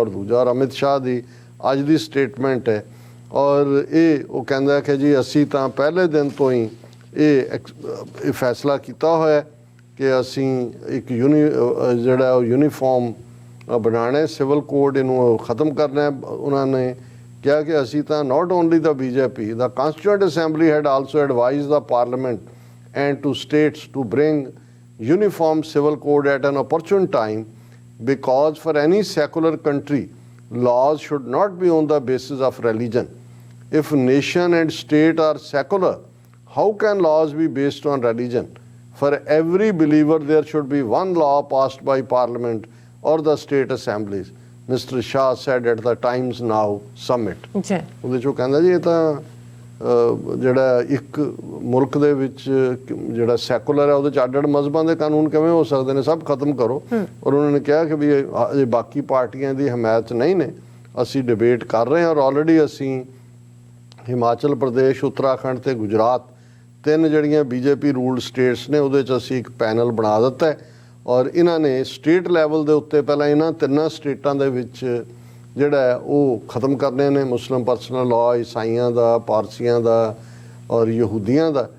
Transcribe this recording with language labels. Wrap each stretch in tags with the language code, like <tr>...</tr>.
<pa>ਔਰ ਦੂਜਾ, ਅਮਿਤ ਸ਼ਾਹ ਦੀ ਅੱਜ ਦੀ ਸਟੇਟਮੈਂਟ ਹੈ ਔਰ ਇਹ ਉਹ ਕਹਿੰਦਾ ਕਿ ਜੀ ਅਸੀਂ ਤਾਂ ਪਹਿਲੇ ਦਿਨ ਤੋਂ ਹੀ ਇਹ ਫੈਸਲਾ ਕੀਤਾ ਹੋਇਆ ਕਿ ਅਸੀਂ ਇੱਕ ਜਿਹੜਾ ਉਹ ਯੂਨੀਫਾਰਮ ਬਣਾਉਣਾ, ਸਿਵਲ ਕੋਡ ਇਹਨੂੰ ਖਤਮ ਕਰਨਾ। ਉਹਨਾਂ ਨੇ ਕਿਹਾ ਕਿ ਅਸੀਂ ਤਾਂ</pa> <en>Not only the BJP, the constituent assembly had also advised the parliament and to states to bring uniform civil code at an opportune time, because for any secular country laws should not be on the basis of religion. If nation and state are secular, how can laws be based on religion? For every believer, there should be one law passed by Parliament or the state assemblies, Mr. Shah said at the Times Now summit.</en> <pa>ਜੀ ਉਹਦੇ 'ਚੋਂ ਕਹਿੰਦਾ ਜੀ ਇਹ ਤਾਂ ਜਿਹੜਾ ਇੱਕ ਮੁਲਕ ਦੇ ਵਿੱਚ ਜਿਹੜਾ ਸੈਕੂਲਰ ਹੈ ਉਹਦੇ 'ਚ ਅੱਡ-ਅੱਡ ਮਜ਼ਹਬਾਂ ਦੇ ਕਾਨੂੰਨ ਕਿਵੇਂ ਹੋ ਸਕਦੇ ਨੇ, ਸਭ ਖਤਮ ਕਰੋ। ਔਰ ਉਹਨਾਂ ਨੇ ਕਿਹਾ ਕਿ ਵੀ ਇਹ ਬਾਕੀ ਪਾਰਟੀਆਂ ਦੀ ਹਮਾਇਤ 'ਚ ਨਹੀਂ ਨੇ, ਅਸੀਂ ਡਿਬੇਟ ਕਰ ਰਹੇ ਹਾਂ ਔਰ ਆਲਰੇਡੀ ਅਸੀਂ ਹਿਮਾਚਲ ਪ੍ਰਦੇਸ਼, ਉੱਤਰਾਖੰਡ ਤੇ ਗੁਜਰਾਤ, ਤਿੰਨ ਜਿਹੜੀਆਂ ਬੀਜੇਪੀ ਰੂਲਡ ਸਟੇਟਸ ਨੇ ਉਹਦੇ 'ਚ ਅਸੀਂ ਇੱਕ ਪੈਨਲ ਬਣਾ ਦਿੱਤਾ ਹੈ ਔਰ ਇਹਨਾਂ ਨੇ ਸਟੇਟ ਲੈਵਲ ਦੇ ਉੱਤੇ ਪਹਿਲਾਂ ਇਹਨਾਂ ਤਿੰਨਾਂ ਸਟੇਟਾਂ ਦੇ ਵਿੱਚ ਜਿਹੜਾ ਹੈ ਉਹ ਖਤਮ ਕਰਨੇ ਨੇ, ਮੁਸਲਿਮ ਪਰਸਨਲ ਲਾਅ, ਈਸਾਈਆਂ ਦਾ, ਪਾਰਸੀਆਂ ਦਾ ਔਰ ਯਹੂਦੀਆਂ ਦਾ।</pa>